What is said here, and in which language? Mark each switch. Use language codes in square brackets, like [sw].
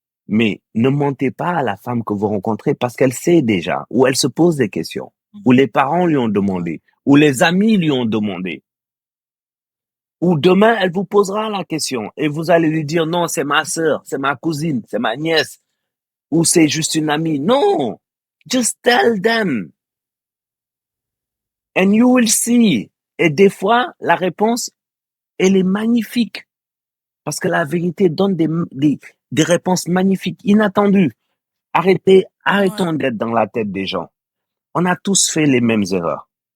[fr] Mais ne mentez pas à la femme que vous rencontrez parce qu'elle sait déjà, ou elle se pose des questions, ou Mhm. les parents lui ont Ouais. demandé, ou les amis lui ont demandé. Ou demain, elle vous posera la question et vous allez lui dire non, c'est ma sœur, c'est ma cousine, c'est ma nièce, ou c'est juste une amie. Non, [en] just tell them and you will see. [fr] Et des fois, la réponse, elle est magnifique parce que la vérité donne des réponses magnifiques, inattendues. Ouais. Arrêtons d'être dans la tête des gens. On a tous fait les mêmes erreurs.